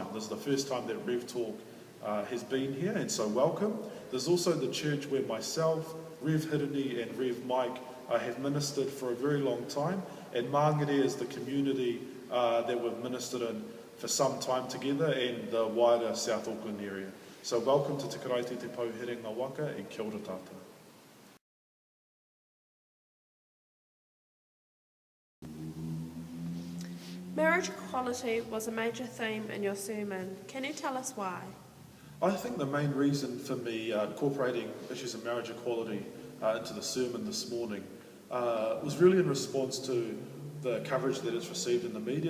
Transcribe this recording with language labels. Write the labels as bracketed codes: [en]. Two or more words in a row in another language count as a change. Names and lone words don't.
[en] This is the first time that RevTalk has been here, and so welcome. There's also the church where myself, Rev Hirini and Rev Mike have ministered for a very long time, and Māngere is the community that we've ministered in for some time together, and the wider South Auckland area. So welcome to Te Karaiti Te Pou Herenga Waka, and [mi] kia ora tātou. [en] Marriage equality was a major theme in your sermon. Can you tell us why? I think the main reason for me incorporating issues of marriage equality into the sermon this morning was really in response to the coverage that it's received in the media.